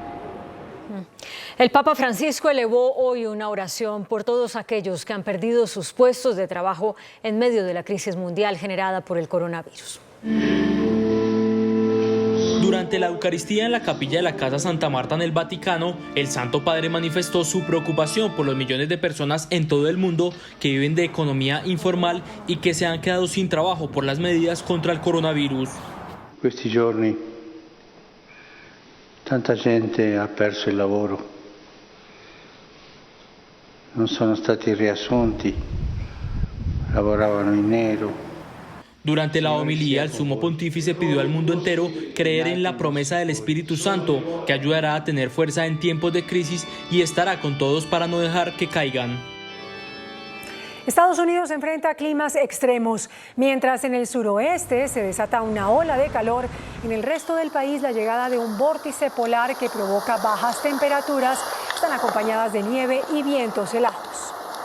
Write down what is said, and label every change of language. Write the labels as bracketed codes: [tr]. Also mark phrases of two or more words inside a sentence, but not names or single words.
[es] El Papa Francisco elevó hoy una oración por todos aquellos que han perdido sus puestos de trabajo en medio de la crisis mundial generada por el coronavirus. Durante la Eucaristía en la capilla de la Casa Santa Marta en el Vaticano, el Santo Padre manifestó su preocupación por los millones de personas en todo el mundo que viven de economía informal y que se han quedado sin trabajo por las medidas contra el coronavirus. [it] Questi giorni tanta gente ha perso il lavoro, non sono stati riassunti, lavoravano in nero. [es] Durante la homilía, el sumo pontífice pidió al mundo entero creer en la promesa del Espíritu Santo, que ayudará a tener fuerza en tiempos de crisis y estará con todos para no dejar que caigan. Estados Unidos enfrenta climas extremos. Mientras en el suroeste se desata una ola de calor, en el resto del país la llegada de un vórtice polar que provoca bajas temperaturas están acompañadas de nieve y vientos helados.